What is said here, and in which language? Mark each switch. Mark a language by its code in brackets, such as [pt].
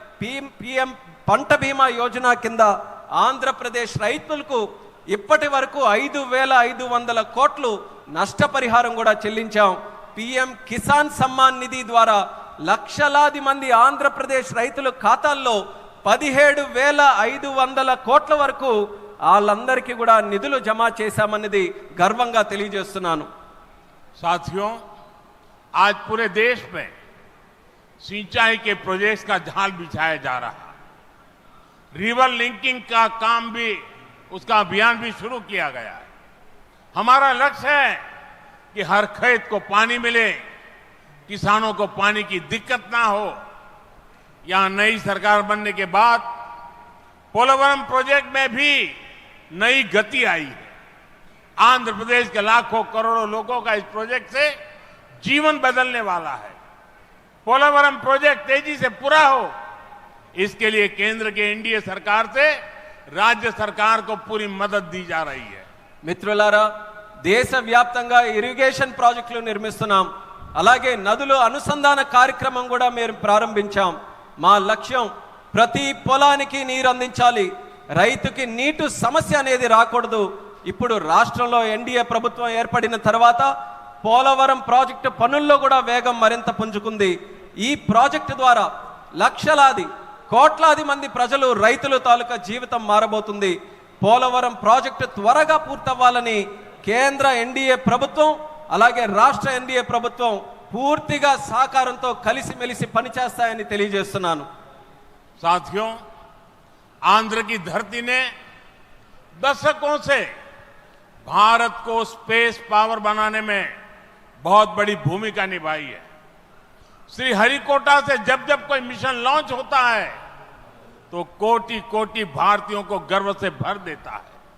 [te] PM పంట బీమా యోజన కింద ఆంధ్రప్రదేశ్ రైతులకు ఇప్పటి వరకు 5,500 కోట్లు నష్టపరిహారం కూడా చెల్లించాం. PM కిసాన్ సమ్మాన్ నిధి ద్వారా లక్షలాది మంది ఆంధ్రప్రదేశ్ రైతుల ఖాతాల్లో 17,500 కోట్ల వరకు వాళ్ళందరికీ కూడా నిధులు జమ చేశామన్నది గర్వంగా తెలియజేస్తున్నాను. [hi] साथियों, आज पूरे देश में सिंचाई के प्रोजेक्ट्स का जाल बिछाया जा रहा है. रिवर लिंकिंग का काम भी, उसका अभियान भी शुरू किया गया है. हमारा लक्ष्य है कि हर खेत को पानी मिले, किसानों को पानी की दिक्कत ना हो. यहां नई सरकार बनने के बाद पोलवरम प्रोजेक्ट में भी नई गति आई है. आंध्र प्रदेश के लाखों करोड़ों लोगों का इस प्रोजेक्ट से जीवन बदलने वाला है. पोलवरम प्रोजेक्ट तेजी से पूरा हो, इसके लिए केंद्र के एनडीए सरकार से राज्य सरकार को पूरी मदद दी जा रही है. [te] మిత్రులారా, దేశవ్యాప్తంగా ఇరిగేషన్ ప్రాజెక్టులు నిర్మిస్తున్నాం. అలాగే నదుల అనుసంధాన కార్యక్రమం కూడా మేము ప్రారంభించాం. మా లక్ష్యం ప్రతి పొలానికి నీరు అందించాలి, రైతుకి నీటి సమస్య అనేది రాకూడదు. ఇప్పుడు రాష్ట్రంలో ఎన్డీఏ ప్రభుత్వం ఏర్పడిన తర్వాత పోలవరం ప్రాజెక్టు పనుల్లో కూడా వేగం మరింత పుంజుకుంది. ఈ ప్రాజెక్టు ద్వారా లక్షలాది కోట్లాది మంది ప్రజలు రైతుల తాలూకా జీవితం మారబోతుంది. పోలవరం ప్రాజెక్టు త్వరగా పూర్తవ్వాలని కేంద్ర ఎన్డీఏ ప్రభుత్వం అలాగే రాష్ట్ర ఎన్డీఏ ప్రభుత్వం పూర్తిగా సహకారంతో కలిసిమెలిసి పనిచేస్తాయని తెలియజేస్తున్నాను. [hi] साथियों, आंध्र की धरती ने दशकों से भारत को स्पेस पावर बनाने में बहुत बड़ी भूमिका निभाई है. श्रीहरिकोटा से जब जब कोई मिशन लॉन्च होता है तो कोटि कोटि भारतीयों को गर्व से भर देता है.